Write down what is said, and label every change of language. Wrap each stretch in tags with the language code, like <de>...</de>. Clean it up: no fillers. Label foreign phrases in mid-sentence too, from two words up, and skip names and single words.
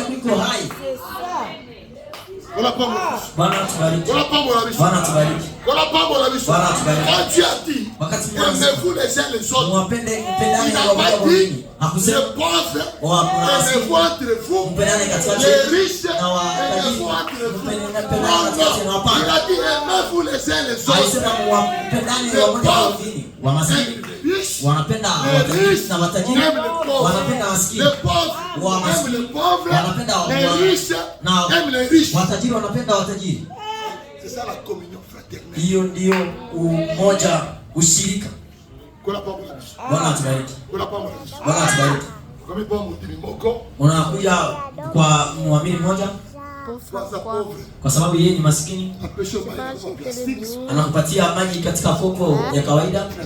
<fr>Quand Dieu a dit, aimez-vous les uns les autres, il n'a pas dit, les pauvres, aimez-vous entre vous, les riches, aimez-vous entre vous. Non, il a dit, aimez-vous les uns les autres. Les pauvres</fr> <sw>wanapenda watajiri na watajiri wanapenda maskini.</sw> <fr>Les pauvres aiment les pauvres, les riches aiment les riches.</fr> <sw>Watajiri wanapenda watajiri.</sw> <fr>C'est ça la communion fraternelle.</fr> <sw>Hiyo ndio umoja, ushirika. Bwana atubariki. Bwana atubariki. Unakuja kwa muamini mmoja kwa sababu yeye ni maskini, anakupatia maji katika kopo ya kawaida.</sw>